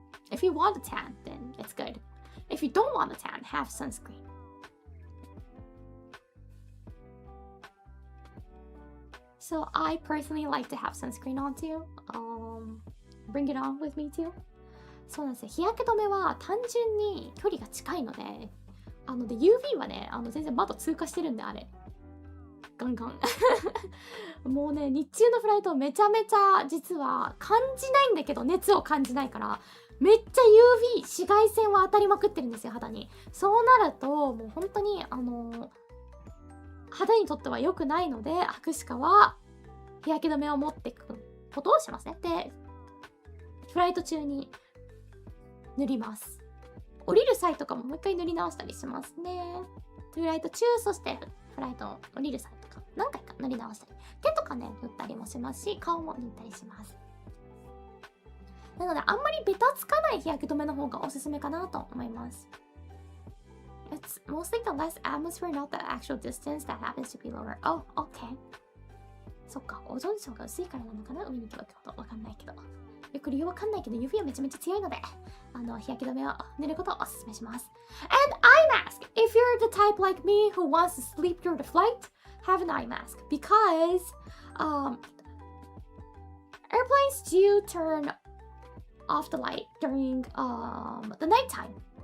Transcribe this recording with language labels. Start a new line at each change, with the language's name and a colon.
English: If you want a tan, then it's good. If you don't want a tan, have sunscreen. So I personally like to have sunscreen on too. Bring it on with me too.
Japanese: そうなんですよ。日焼け止めは単純に距離が近いので、で UV はね、全然窓通過してるんで、あれ。ガンガン。もうね、日中のフライトめちゃめちゃ実は感じないんだけど、熱を感じないから、めっちゃ UV、紫外線は当たりまくってるんですよ、肌に。そうなると、もう本当に、肌にとっては良くないので、アクシカは日焼け止めを持っていくことをしますね。で、フライト中に塗ります。降りる際とかももう一回塗り直したりしますね。フライト中、そしてフライト降りる際とか何回か塗り直したり、手とかね塗ったりもしますし、顔も塗ったりします。なのであんまりベタつかない日焼け止めの方がおすすめかなと思います。
English: It's mostly the less atmosphere, not the actual distance that happens to be lower. Oh, okay.
Japanese: そっか、オゾン層が薄いからなのかな、海に行けば行くほどわかんないけど。よく理由わかんないけど UV はめちゃめちゃ強いので、日焼け止めを塗ることをおすすめします。
English: And eye mask! If you're the type like me who wants to sleep through the flight, have an eye mask because airplanes do turn off the light during the nighttime.